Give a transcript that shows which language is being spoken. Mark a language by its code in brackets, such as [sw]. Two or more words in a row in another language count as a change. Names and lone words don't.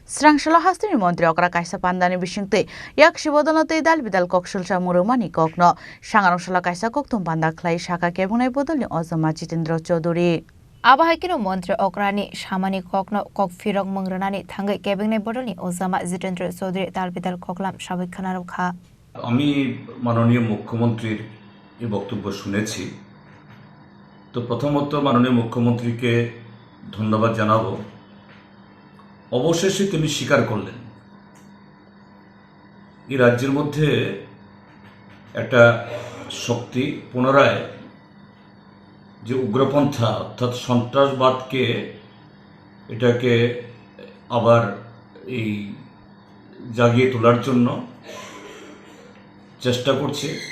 [trp] Srangshala hastini montri okra kaisa pandani bisingte yak shibodonate dal bidal kokshulsa murumani kokno sangarungshala kaisa koktum panda khlai shaka kebunai bodolni ozama Jitendra Chaudhary Abahakino montri okrani shamani kokno kokfirok mungrani thangai kebengnai bodolni ozama Jitendra Chaudhary dal bidal koklam sabikhanaro kha [bn] আমি মাননীয় মুখ্যমন্ত্রীর এই বক্তব্য শুনেছি। তো প্রথমত মাননীয় মুখ্যমন্ত্রীকে ধন্যবাদ জানাবো। অবশেষে তিনি স্বীকার করলেন এই রাজ্যের মধ্যে একটা শক্তি পুনরায় যে উগ্রপন্থা অর্থাৎ সন্ত্রাসবাদকে এটাকে আবার এই জাগিয়ে তোলার জন্য চেষ্টা করছে।